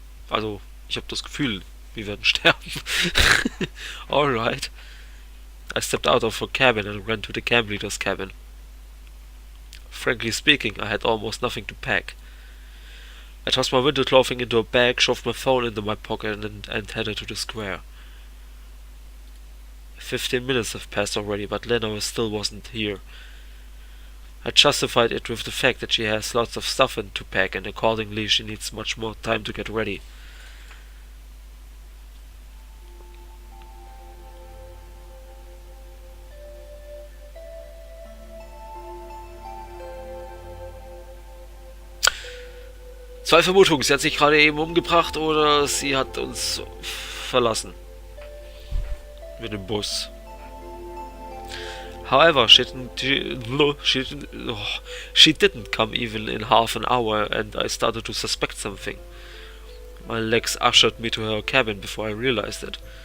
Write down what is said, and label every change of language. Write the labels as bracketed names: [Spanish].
[German] Also, ich habe das Gefühl, wir werden sterben. [English] Alright. I stepped out of her cabin and ran to the camp leader's cabin. Frankly speaking, I had almost nothing to pack. I tossed my winter clothing into a bag, shoved my phone into my pocket and headed to the square. 15 minutes have passed already, but Lena still wasn't here. I justified it with the fact that she has lots of stuff to pack and accordingly she needs much more time to get ready. [German] Zwei Vermutungen, sie hat sich gerade eben umgebracht oder sie hat uns verlassen. Mit dem Bus. [English] However, she didn't come even in half an hour, and I started to suspect something. My legs ushered me to her cabin before I realized it.